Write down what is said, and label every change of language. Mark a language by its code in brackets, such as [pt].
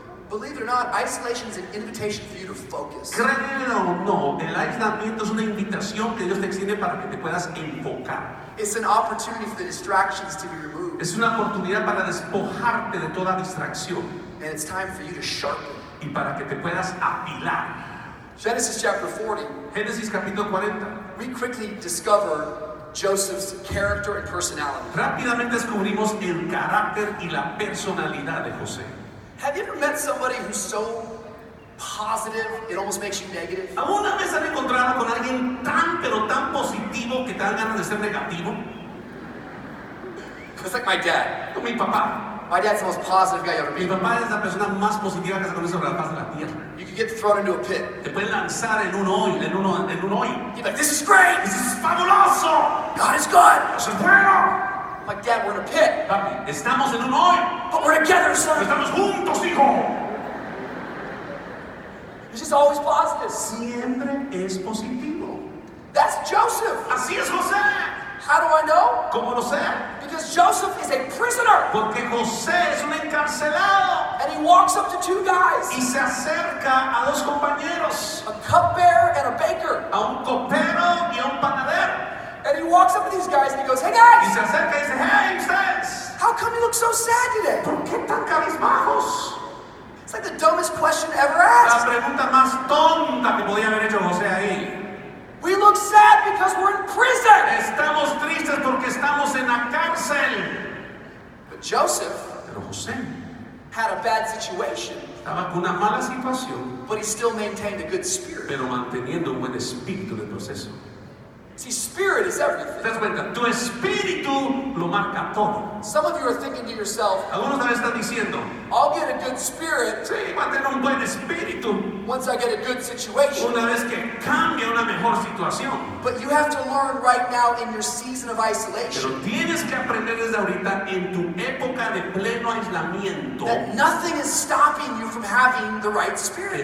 [en] believe it or not, isolation is an invitation for you to focus. [es] Créelo o no, el aislamiento es una invitación que Dios te extiende para que te puedas enfocar. [en] It's an opportunity for the distractions to be removed. [es] Es una oportunidad para despojarte de toda distracción. [en] And it's time for you to sharpen. [es] Y para que te puedas afilar. [en] Genesis chapter 40. [es] Génesis capítulo 40. [en] We quickly discover Joseph's character and personality. [es] Rápidamente descubrimos el carácter y la personalidad de José. [en] Have you ever met somebody who's so positive it almost makes you negative? [es] ¿Alguna vez han encontrado con alguien tan pero tan positivo que te dan ganas de ser negativo? [en] It's like my dad. [es] Como mi papá. [en] My dad's the most positive guy you ever [es] Mi [en] met. [es] papá es la persona más positiva que se conoce sobre la faz de la tierra. [en] You could get thrown into a pit. [es] Te pueden lanzar en un hoy, [en] You'd be like, this is great! This is [es] fabuloso. [en] God is good! [es] Eso es bueno. [en] Like, Dad, we're in a pit. [es] Papi, estamos en un hoy. [en] But we're together, son. [es] Estamos juntos, hijo. [en] He's just always positive. [es] Siempre es positivo. [en] That's Joseph. [es] Así es José. [en] How do I know? [es] ¿Cómo lo sé? [en] Because Joseph is a prisoner. [es] Porque José es un encarcelado. [en] And he walks up to two guys. [es] Y se acerca a dos compañeros. [en] A cupbearer and a baker. [es] A un copero y a un panadero. [en] And he walks up to these guys and he goes, hey [es] Y [en] guys! [es] se acerca y dice, hey, ustedes. [en] How come you look so sad today? [es] ¿Por qué tan cabizbajos? [en] It's like the dumbest question ever [es] La [en] asked. [es] pregunta más tonta que podía haber hecho José ahí. [en] We look sad because we're in prison. [es] Estamos tristes porque estamos en la cárcel. [en] But Joseph [es] Pero José [en] had a bad situation, [es] estaba con una mala situación, [en] but he still maintained a good spirit. [es] pero manteniendo un buen espíritu en el proceso. [en] See, spirit is [es] ¿Te [en] everything. [es] das cuenta? Tu espíritu lo marca todo. [en] Some of you are thinking to yourself, [es] Algunos tal vez están diciendo, [en] I'll get a good spirit [es] sí, va a tener un buen espíritu [en] once I get a good situation. [es] una vez que cambie una mejor situación. [en] But you have to learn right now in your season of isolation [es] Pero tienes que aprender desde ahorita en tu época de pleno aislamiento [en] that nothing is stopping you from having the right spirit.